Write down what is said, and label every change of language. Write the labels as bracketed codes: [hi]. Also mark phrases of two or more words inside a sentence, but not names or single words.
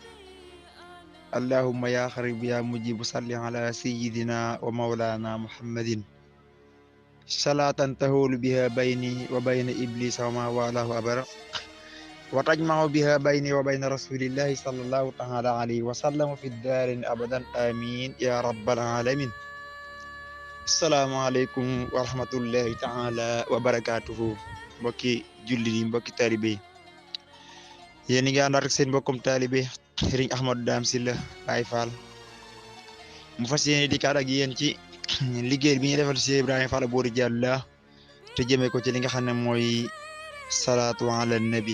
[ar] اللهم يا قريب يا مجيب صل على سيدنا ومولانا محمد صلاة تهول بها بيني وبين إبليس وما والاه أبرا وتجمع بها بيني وبين رسول الله صلى الله تعالى عليه وسلم في الدار أبدا آمين يا رب العالمين. السلام عليكم ورحمة الله تعالى وبركاته. [wo] mbokki jullit yi mbokki taalibe yi yéen ngi ànd ak seen mbokkum taalibe Serigne Ahmadou Dame Sylla Baye Fall mu fas yéene di kaat ak yéen ci liggéey bi ñu defal ci Ibrahima Fall Boori Jàlla te jëmee ko ci li nga xam ne mooy [ar] صلاة على النبي.